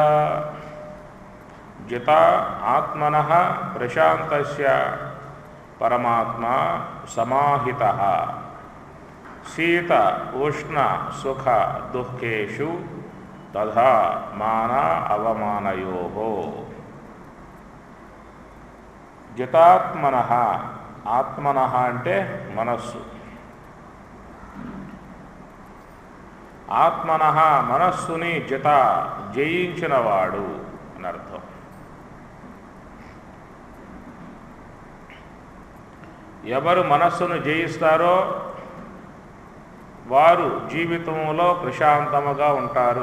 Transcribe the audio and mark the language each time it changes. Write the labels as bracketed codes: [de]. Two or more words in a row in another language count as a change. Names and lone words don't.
[sa] जिता आत्मनः प्रशान्तस्य परमात्मा समाहितः शीत उष्ण सुख दुःखेषु तथा मान अवमानयोः जितात्मनः आत्मनः [te] అంటే మనస్సు ఆత్మనః మనస్సుని జిత జయించినవాడు అని అర్థం. ఎవరు మనస్సును జయిస్తారో వారు జీవితంలో ప్రశాంతముగా ఉంటారు.